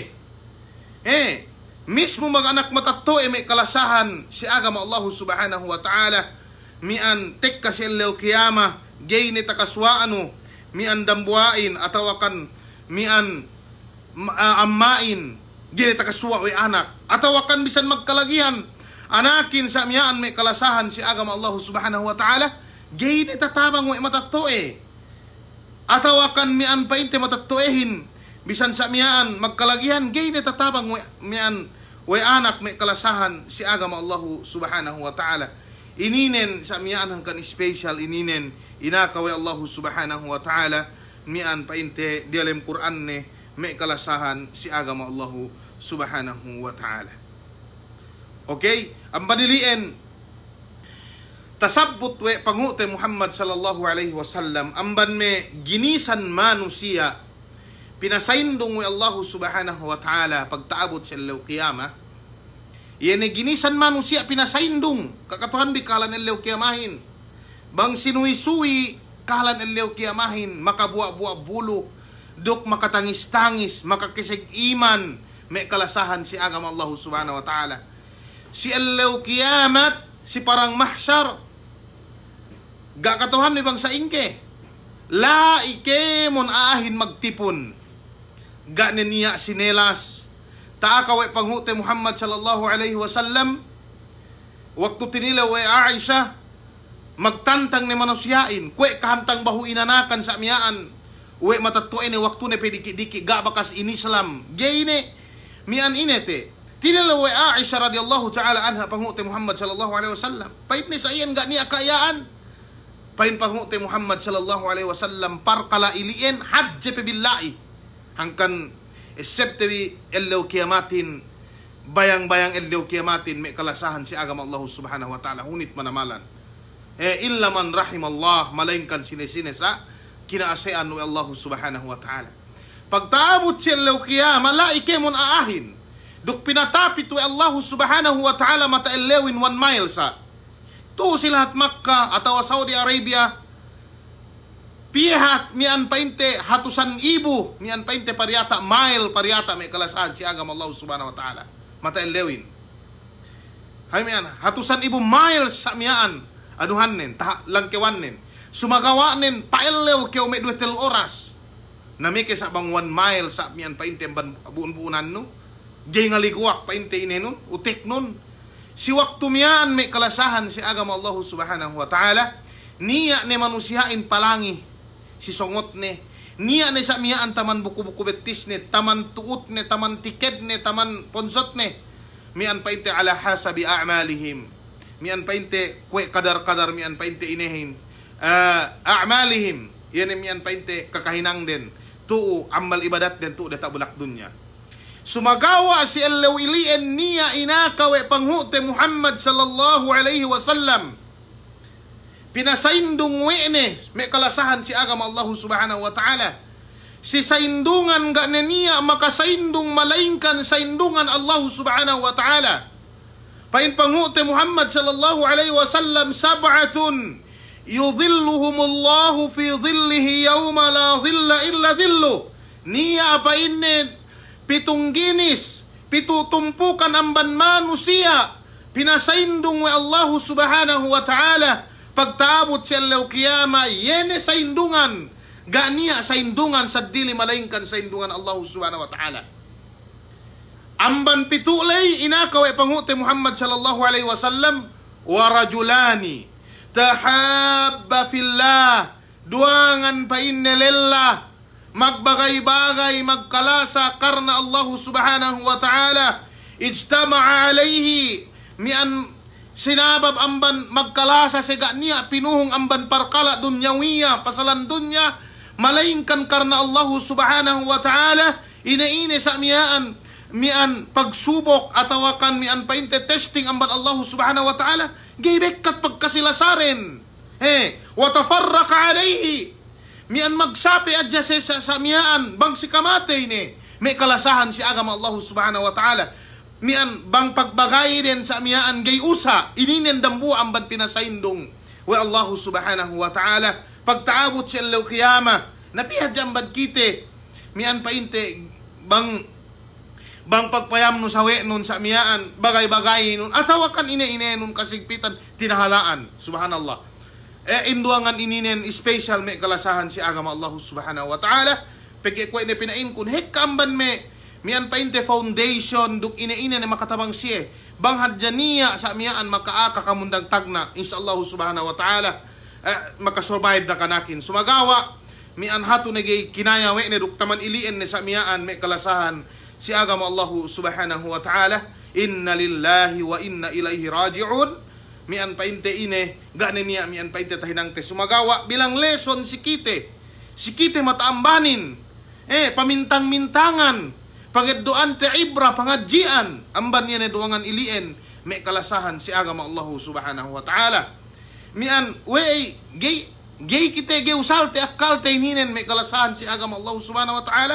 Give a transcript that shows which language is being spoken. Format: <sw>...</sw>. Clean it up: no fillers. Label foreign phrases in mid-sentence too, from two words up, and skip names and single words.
<yka>mismo mag-anak matato may kalasahan si agama</yka> <ar>الله سبحانه وتعالى</ar> <yka>mian tekka si Allah kiyama gay ni takaswaano mian dambuain atawakan mian ammain gini takaswa we anak atawakan bisan magkalagihan anakin sa miyaan may kalasahan si agama</yka> <ar>الله سبحانه وتعالى</ar> <yka>gini tatabang we matatoe atawakan mian painte matatoehin bisan sa miyaan magkalagihan gini tatabang we mian we anak may kalasahan si agama</yka> <ar>الله سبحانه وتعالى</ar> <yka>ininen sa miyaan hangkan special ininen inakawe</yka> <ar>الله سبحانه وتعالى</ar> <yka>mian painte di alam Quran ne may kalasahan si agama</yka> <ar>الله سبحانه وتعالى.</ar> <yka>Okay? Ang paniliin, tasabbut we pangute Muhammad</yka> <ar>صلى الله عليه وسلم,</ar> <yka>amban me ginisan manusia, pinasaindong we</yka> <ar>الله سبحانه وتعالى,</ar> <yka>pagtaabot sa ilaw kiyama, yan ginisan manusia, pinasaindong, kakatuhan di kalan ilaw kiyamahin, bang sinuisuwi, kalan ilaw kiyamahin, makabuwa-buwa bulo, duk makatangis-tangis, makakisig iman, may kalasahan si agama</yka> <ar>الله سبحانه وتعالى.</ar> <yka>Si Allah kiamat, si parang mahsyar, gakatuhan ni bang sa ingke, la ike mon aahin magtipon, ganin niya sinelas, taakaway panghute Muhammad</yka> <ar>صلى الله عليه وسلم,</ar> <yka>waktu tinilaw ay Aisha, magtantang ni manusyain, kwe kahantang bahu inanakan sa miyaan, we matatuin ni waktu ne pediki-diki, ga bakas in Islam, gay ne, mian inete, Tinalaw Aisha</yka> <ar>رضي الله تعالى عنها</ar> <yka>panguti Muhammad</yka> <ar>صلى الله عليه وسلم.</ar> <yka>Pait ni sa iyan ga niya kayaan. Pain panguti Muhammad</yka> <ar>صلى الله عليه وسلم</ar> <yka>parkala iliin hadje pe billahi. Hangkan eseptewi ellaw kiyamatin bayang-bayang ellaw kiyamatin may kalasahan si agama</yka> <ar>الله سبحانه وتعالى</ar> <yka>hunit manamalan.</yka> <ar>إلا من رحم الله</ar> <yka>malaingkan sinesine sa kinaasean ni</yka> <ar>الله سبحانه وتعالى.</ar> <yka>Pagtaabot si ellaw kiyama laike mon aahin. Duk pinatapit wa</yka> <ar>الله سبحانه وتعالى</ar> <yka>mata elewin 1 mile sa. Tu silahat Makkah atau Saudi Arabia. Pihat mian painte hatusan ibu mian painte pariata mile pariata may kalasahan si agam</yka> <ar>الله سبحانه وتعالى.</ar> <yka>Mata elewin. Hay mian hatusan ibu miles sa mian anuhannen ta langkewannen. Sumagawanen paelew keo may 2 oras. Namike sa bang 1 mile sa mian painte buun-buunan no. Gay nga liguak painte inenon utik nun. Si waktu mian may kalasahan si agam</yka> <ar>الله سبحانه وتعالى.</ar> <yka>Niya ne manusihain palangi si songot ne. Niya ne sa miyaan taman buku-buku betis ne, taman tuut ne, taman tiket ne, taman ponsot ne. Mian painte ala hasabi a'malihim. Mian painte kwe kadar-kadar mian painte inehin. A'malihim. Yan mian painte kakahinang din. Tuu amal ibadat din tuu data bulak dunya. Sumagawa si allawilian niya inakawe panghute Muhammad</yka> <ar>صلى الله عليه وسلم.</ar> <yka>Pinasaindung wene may kalasahan si agam</yka> <ar>الله سبحانه وتعالى.</ar> <yka>Si saindungan ga niya makasaindung malaingkan saindungan</yka> <ar>الله سبحانه وتعالى.</ar> <yka>Pain panghute</yka> <ar>Muhammad صلى الله عليه وسلم سبعة يظلهم الله في ظله يوم لا ظل إلا ظله.</ar> <yka>Niya painin 7 ginis, 7 tumpukan amban manusia, pinasaindung wa</yka> <ar>الله سبحانه وتعالى,</ar> <yka>pagtaabot siya law kiyama, yene saindungan, ganiya saindungan sa dili malaingkan saindungan</yka> <ar>الله سبحانه وتعالى.</ar> <yka>Amban 7 lay, inakaw panghute Muhammad</yka> <ar>صلى الله عليه وسلم, ورجلان تحابا في الله,</ar> <yka>duangan pa innelillah, magbagay-bagay, magkalasa karna</yka> <ar>الله سبحانه وتعالى. اجتمعا عليه</ar> <yka>mian sinabab amban magkalasa sega niya pinuhong amban parkala dunyawiya pasalan dunya malaingkan karna</yka> <ar>الله سبحانه وتعالى.</ar> <yka>Inaine sa mian pagsubok atawakan mian painte testing amban</yka> <ar>الله سبحانه وتعالى.</ar> <yka>Gaybekkat pagkasilasaren.</yka> <ar>وتفرقا عليه.</ar> <yka>Mian magsapi adya sa miyaan bang si kamatay ni may kalasahan si agama</yka> <ar>الله سبحانه وتعالى.</ar> <yka>Mian bang pagbagay din sa miyaan gay usa ininen dambu ang ban pinasaindong wa</yka> <ar>الله سبحانه وتعالى.</ar> <yka>Pagtaabot si allaw kiyama napihad jang ban kite mian painte bang pagpayam no sawe nun sa miyaan bagay-bagay nun atawakan ine-ine nun kasigpitan tinahalaan subhanallah. Induangan ininen special may kalasahan si agama</yka> <ar>الله سبحانه وتعالى.</ar> <yka>Pagkikwa ini pinain kun hekamban mian painte foundation duk ine-ine na makatabang siya. Banghad janiya sa miyaan makaaka kamundang tagna</yka> <ar>إن شاء الله سبحانه وتعالى</ar> <yka>makasurvive na kanakin. Sumagawa mian hatu nagay kinaya we ne duk taman ilien ne sa miyaan may kalasahan si agama</yka> <ar>الله سبحانه وتعالى. إنا لله وإنا إليه راجعون.</ar> <yka>Mian painte ine ganin niya mian painte tahinang te sumagawa bilang lesson si kite mataambanin pamintang-mintangan pangeddoan te ibra pangadjian amban niya ne duangan ilien may kalasahan si agama</yka> <ar>الله سبحانه وتعالى.</ar> <yka>Mian wey gay kite ge usal te akal te ininen may kalasahan si agama</yka> <ar>الله سبحانه وتعالى.</ar>